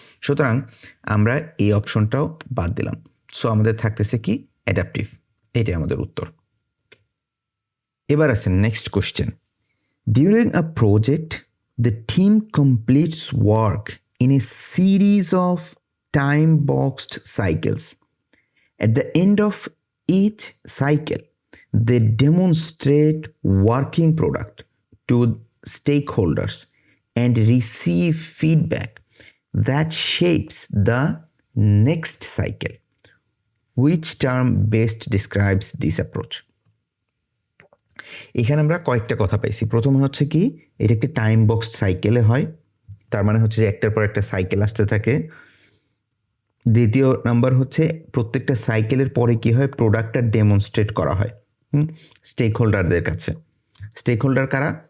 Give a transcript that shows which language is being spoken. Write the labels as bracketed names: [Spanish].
[Bangla] সুতরাং আমরা এই অপশনটাও বাদ দিলাম। সো আমাদের থাকতেছে কি অ্যাডাপটিভ, এটাই আমাদের উত্তর। এবার আছে next question. [English] During a project the team completes work in a series of time boxed cycles. At the end of each cycle, they demonstrate working product to stakeholders and receive feedback that shapes the next cycle. Which term best describes this approach? [Bangla] এখানে আমরা কয়েকটা কথা পাইছি। প্রথমে হচ্ছে কি, এটা একটি টাইম বক্স সাইকেলে হয়, তার মানে হচ্ছে যে একটার পর একটা সাইকেল আসতে থাকে। দ্বিতীয় নাম্বার হচ্ছে প্রত্যেকটা সাইকেলের পরে কি হয়, প্রোডাক্টটা ডেমনস্ট্রেট করা হয় স্টেক হোল্ডারদের কাছে। স্টেক হোল্ডার কারা?